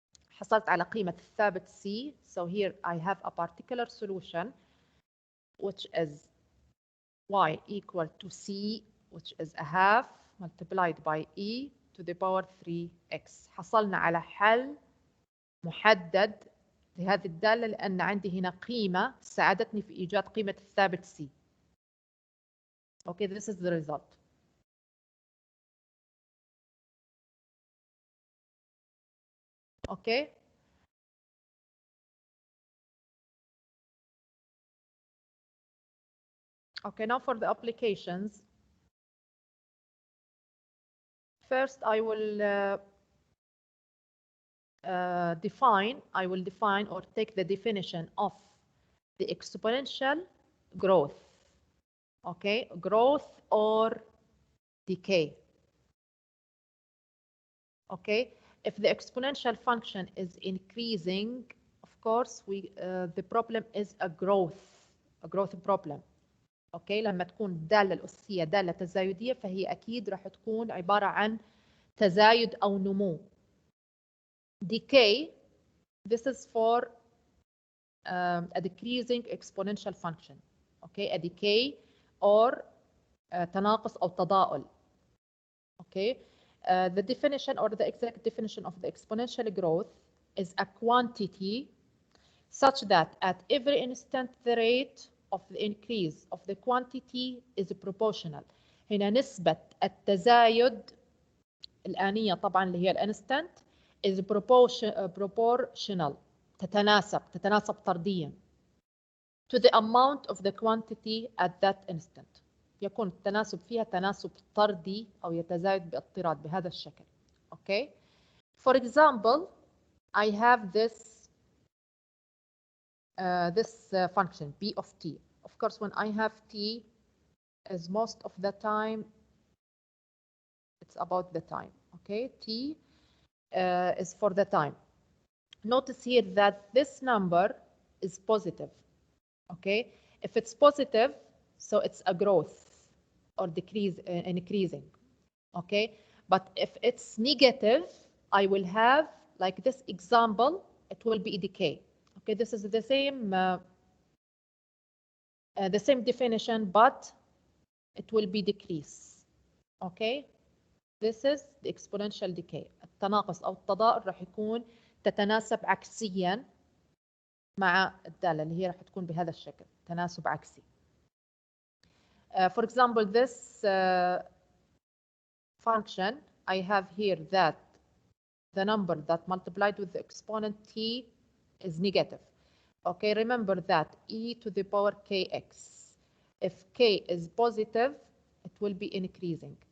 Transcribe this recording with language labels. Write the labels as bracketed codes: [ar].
[ar] حصلت على قيمة الثابت C. [en] So here I have a particular solution which is y equal to C, which is a half multiplied by e to the power 3x. [ar] حصلنا على حل محدد لهذه الدالة لأن عندي هنا قيمة ساعدتني في إيجاد قيمة الثابت C. [en] Okay, this is the result. Okay. Okay, now for the applications. First, I will define or take the definition of the exponential growth. Okay, growth or decay. Okay, if the exponential function is increasing, of course the problem is a growth problem. [ar] اوكي، لما تكون الدالة الأسية دالة تزايدية فهي أكيد راح تكون عبارة عن تزايد أو نمو. [en] Decay, this is for a decreasing exponential function. Okay, a decay or [ar] تناقص أو تضاؤل. [en] Okay, the definition or the exact definition of the exponential growth is a quantity such that at every instant the rate of the increase of the quantity is proportional. [ar] هنا نسبة التزايد الآنية طبعا اللي هي الانستنت [en] is proportional [ar] تتناسب طرديا [en] to the amount of the quantity at that instant. [ar] يكون التناسب فيها تناسب طردي أو يتزايد باضطراد بهذا الشكل. [en] Okay. For example, I have this function b of t. Of course, when I have t, as most of the time, it's about the time. Okay, t is for the time. Notice here that this number is positive. Okay, if it's positive, so it's a growth or increasing. Okay, but if it's negative, I will have, like this example, it will be a decay. Okay, this is the same the same definition but it will be decrease. Okay, this is the exponential decay. [ar] التناقص أو التضاؤل راح يكون تتناسب عكسيا مع الدالة اللي هي راح تكون بهذا الشكل، تناسب عكسي. [en] For example, this function, I have here that the number that multiplied with the exponent t is negative. Okay, remember that e to the power kx. If k is positive, it will be increasing.